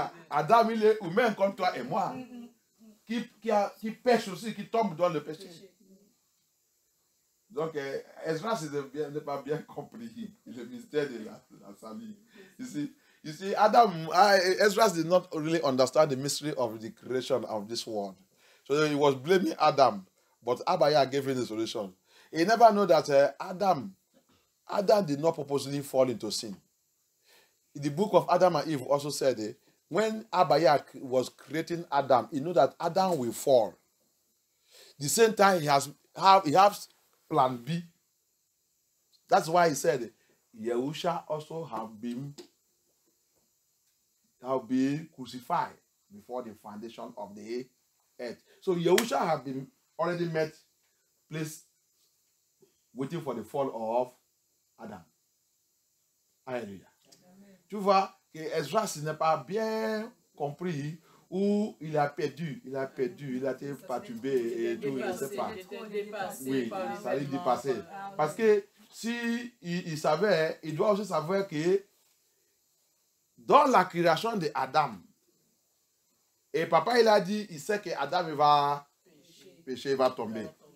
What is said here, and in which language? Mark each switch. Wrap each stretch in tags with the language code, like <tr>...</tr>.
<fr>Adam, il est humain comme toi et moi, qui pêche aussi, qui tombe dans le péché. Donc, Ezra n'est pas bien compris le mystère de la salut.</fr> <en>You see, Ezra did not really understand the mystery of the creation of this world. So he was blaming Adam, but Abaya gave him the solution. He never knew that Adam did not purposely fall into sin. In the book of Adam and Eve also said, when Abaya was creating Adam, he knew that Adam will fall. The same time, he has plan B. That's why he said, Yahusha also have been crucified before the foundation of the earth. So Yahusha have been already placed waiting for the fall of Adam.</en> <fr>Alléluia. Tu vois que Ezra n'est pas bien compris où il a perdu, il a été perturbé et tout, je ne sais pas. Oui, ça allait dépasser. Parce que si il savait, il doit aussi savoir que dans la création de Adam, et papa il a dit, il sait que Adam il va pécher, il va tomber.</fr>